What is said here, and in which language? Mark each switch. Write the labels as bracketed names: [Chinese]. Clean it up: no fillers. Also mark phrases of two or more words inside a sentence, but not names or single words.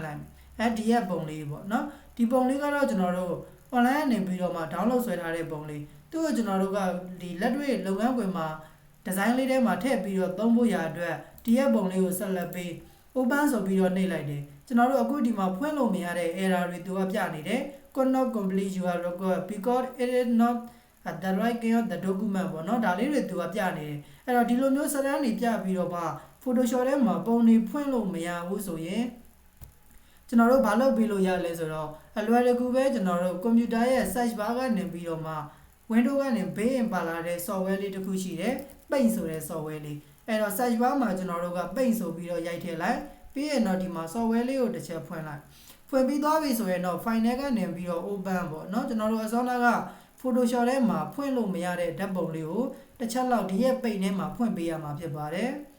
[Burmese] လိုက်ဒီရဲ့ပုံလေးပေါ့နော်ဒီပုံလေးကတော့ကျွန်တော်တို့ online ကနေပြီးတော့မှ download ဆွဲထားတဲ့ပုံလေးသူ့ကိုကျွန်တော်တို့ကဒီလက်တွေ့လုပ်ငန်းခွင်မှာ design လေးထဲမှာထည့်ပြီးတော့သုံးဖို့ရအတွက်ဒီရဲ့ပုံလေးကိုဆက်လက်ပြီး open ဆိုပြီးတော့နှိပ်လိုက် တယ်ကျွန်တော်တို့အခုဒီမှာဖွင့်လို့မရတဲ့ error တွေသူကပြနေတယ် [English] could not complete your record because it is not at the right kind of the document [Burmese] ပေါ့နော်ဒါလေးတွေသူကပြနေတယ်အဲ့တော့ဒီ လိုမျိုးစာတမ်းတွေပြပြီးတော့မှ Photoshop ထဲမှာပုံတွေဖွင့်လို့မရဘူးဆိုရင်ကျွန်တော်တို့ဘာလုပ်ပေးလို့ရလဲဆိုတော့အလွယ် တကူပဲကျွန်တော်တို့ computer ရဲ့ [English] search bar [Burmese] ကနေပြီးတော့မှ window ကနေဘေးရင်ပါလာတဲ့ software လေးတစ်ခုရှိတယ် paint ဆိုတဲ့ software လေးအဲ့တော့ [English] search bar [Burmese] မှာကျွန်တော်တို့က paint ဆိုပြီးတော့ရိုက်ထည့်လိုက်ပြီးရင်တော့ဒီမှာ software လေးကိုတစ်ချက်ဖွင့်လိုက်ဖွင့်ပြီးသွားပြီဆိုရင်တော့ file ကနေပြီးတော့ open ပေါ့เนาะကျွန်တော်တို့အစောနာက Photoshop ထဲမှာဖွင့်လို့မရတဲ့ဓာတ်ပုံလေးကိုတစ်ချက်လောက်ဒီရဲ့ paint ထဲမှာဖွင့်ပေးရမှာဖြစ်ပါတယ်